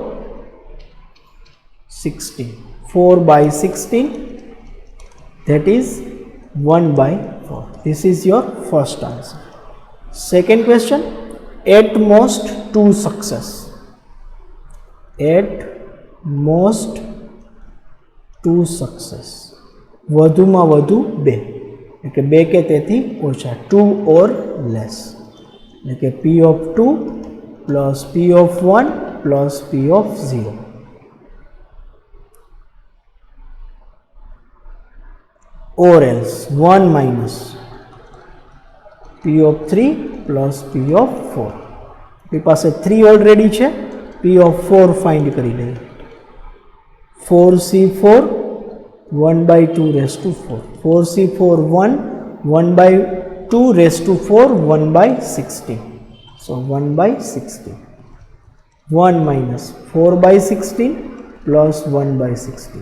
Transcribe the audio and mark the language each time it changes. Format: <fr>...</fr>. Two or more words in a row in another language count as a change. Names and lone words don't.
<en>16. 4/16, that is 1/4. This is your first answer. Second question, at most 2 success. At most 2 success.</en> <gu>વધુમાં વધુ 2, એટલે કે 2 કે તેથી ઓછા,</gu> <en>2 or less,</en> <gu>એટલે કે</gu> <en>P of 2 plus P of 1 plus P of 0. Or else 1 minus P of 3 plus P of 4.</en> <gu>આપણી પાસે 3 ઓલરેડી છે,</gu> <en>P of 4 find</en> <gu>કરી લઈએ.</gu> <en>4C4 1/2 raised to 4. 4C4 1, 1/2 raised to 4, 1/16. So 1/16. 1 minus 4/16 plus 1/16.</en>